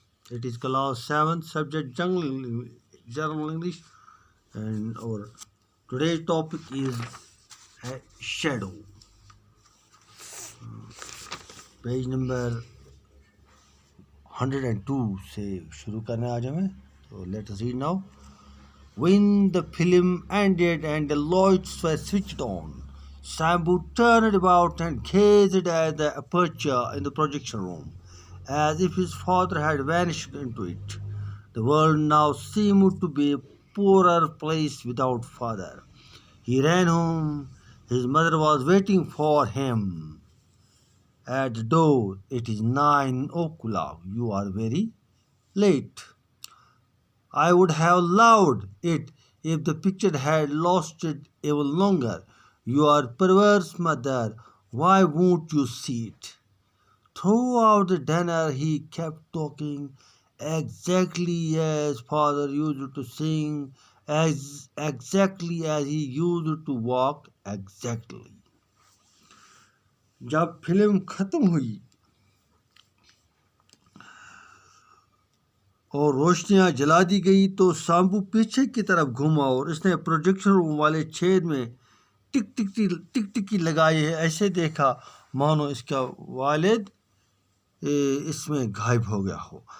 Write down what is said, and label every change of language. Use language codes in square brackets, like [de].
[en] It is class 7 subject General English, and our today's topic is a shadow. Page number [ur] 102 سے شروع کرنا آج ہمیں. [en] So let us read now. When the film ended and the lights were switched on, Sambu turned about and gazed at the aperture in the projection room, as if his father had vanished into it. The world now seemed to be a poorer place without father. He ran home. His mother was waiting for him at the door. It is 9 o'clock. You are very late. I would have loved it if the picture had lasted even longer. You are perverse, mother. Why won't you see it? Throughout the dinner, he kept talking exactly as father used to sing, exactly as he used to walk, exactly. [ur] جب film ختم ہوئی اور روشنیاں جلا دی گئی تو سامبو پیچھے کی طرف گھوما اور اس نے پروجیکشن روم والے چھید میں ٹک ٹکی لگائی ہے. ایسے دیکھا مانو اس کا والد اس میں غائب ہو گیا ہو.